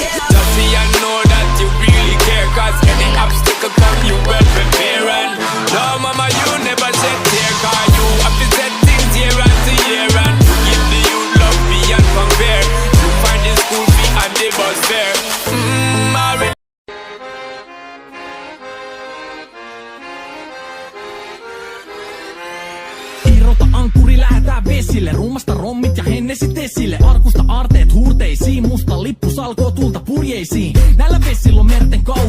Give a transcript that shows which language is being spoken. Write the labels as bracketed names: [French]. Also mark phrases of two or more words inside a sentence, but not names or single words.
[English] Just see and know that you really care, cause any obstacle come you well prepare. And no mama, you never shed tear, cause you have to set things year after year. And give the youth love beyond compare. You find the school fee and the bus fare. Already. [Finnish] Irrota ankkuri, lähetään vesille. Rummasta rommit ja hennesit esille. Arkusta aarteet huurteisiin. Musta lippu salkoo tulta purjeisiin. Näillä vesillä on merten kau.